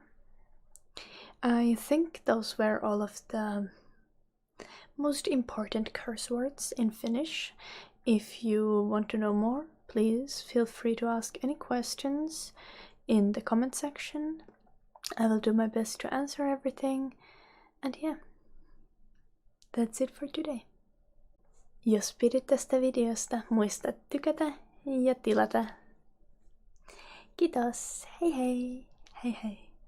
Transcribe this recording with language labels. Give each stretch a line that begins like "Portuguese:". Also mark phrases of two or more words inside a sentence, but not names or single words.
English: I think those were all of the most important curse words in Finnish. If you want to know more, please feel free to ask any questions in the comment section. I will do my best to answer everything. And yeah, that's it for today.
Finnish: Jos pidit tästä videosta, muista tykätä ja tilata. Kiitos, hei hei, hei hei.